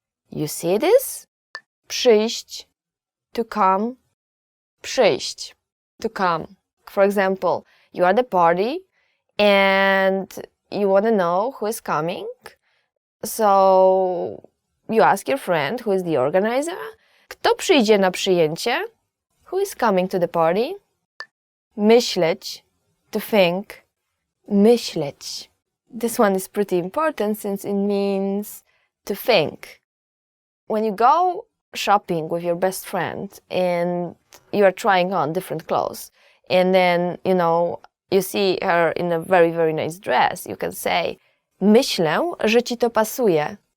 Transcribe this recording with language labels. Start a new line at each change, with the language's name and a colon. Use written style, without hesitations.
English: You see this? Przyjść. To come. Przyjść. To come. For example, you are at the party and you want to know who is coming. So you ask your friend who is the organizer.
Polish: Kto przyjdzie na przyjęcie?
English: Who is coming to the party? Myśleć. To think. Myśleć. This one is pretty important since it means to think. When you go shopping with your best friend and you are trying on different clothes and then, you see her in a very, very nice dress, you can say,
Polish: myślę, że ci to pasuje.